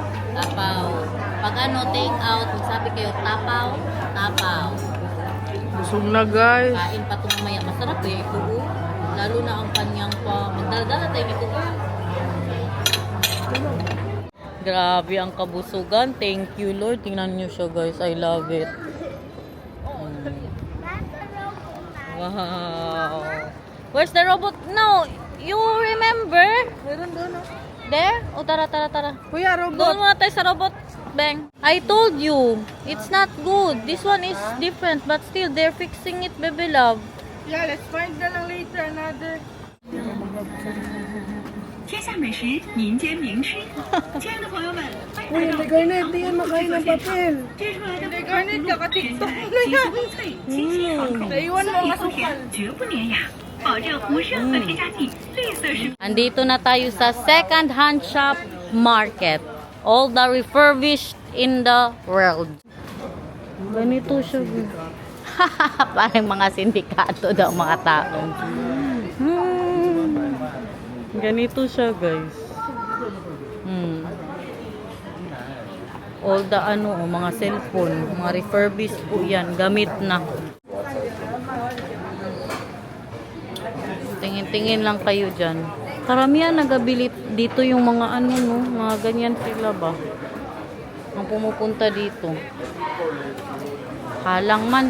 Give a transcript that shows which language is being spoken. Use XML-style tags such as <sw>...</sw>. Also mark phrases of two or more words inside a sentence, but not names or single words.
<tl>Pag ano,</tl> <en>take out,</en> <tl>sabi kayo, tapaw. Busog na, guys. Kain pa ito mamaya. Masarap eh, ito. Lalo na ang kanyang pa. Magdaldala tayo nito. Grabe ang kabusugan.</tl> <en>Thank you, Lord.</en> <tl>Tingnan niyo siya, guys.</tl> <en>I love it. Wow. Where's the robot? No, you remember?</en> <tl>Meron doon, no? There? O, tara. Kuya, robot. Doon muna tayo sa robot, Beng.</tl> <en>I told you, it's not good. This one is different, but still, they're fixing it, baby love. Yeah, let's find</en> <tl>na lang</tl> <en>later another.</en> <zh>天下美食，民间名吃。亲爱的朋友们，欢迎</zh> <tl>Uy,</tl> <zh>来到</zh> <tl>hindi Garnet, di yan makain ng papel.</tl> <zh>制出来的</zh> <tl>Hindi, Garnet,</tl> <zh>生</zh> <tl>kaka-TikTok</tl> <zh>菜</zh> <tl>na</tl> <zh>极</zh> <tl>yan.</tl> <zh>酥脆，清新可口，</zh> <tl>Naiwan mo</tl> <zh>酸</zh> <tl>ang</tl> <zh>里不甜</zh> <tl>asukal.，</tl> <zh>绝不粘牙，保证无任何添加剂，绿色食品。</zh> <tl>Andito na tayo sa</tl> <en>second-hand shop market. All the refurbished in the world.</en> <tl>Ganito siya. Parang mga sindikato daw mga tao. Ganito siya, guys.</tl> <en>All the</en> <tl>mga cellphone, mga refurbished po yan. Gamit na. Tingin-tingin lang kayo dyan. Karamihan nagabili dito yung mga mga ganyan sila ba? Ang pumupunta dito. Halang man.</tl>